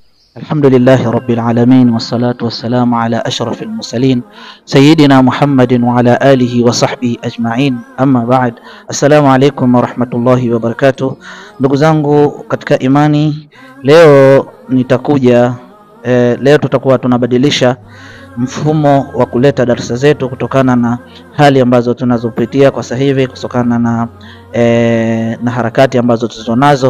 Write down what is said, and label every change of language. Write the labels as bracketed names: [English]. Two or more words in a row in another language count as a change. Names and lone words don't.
[Arabic] الحمد لله رب العالمين والصلاة والسلام على أشرف المرسلين سيدنا محمد وعلى آله وصحبه أجمعين أما بعد. السلام عليكم ورحمة الله وبركاته. [Swahili] Ndugu zangu katika imani, leo tutakuwa tunabadilisha mfumo wa kuleta darasa zetu kutokana na hali ambazo tunazopitia kwa sasa hivi, kutokana na harakati ambazo tulizonazo.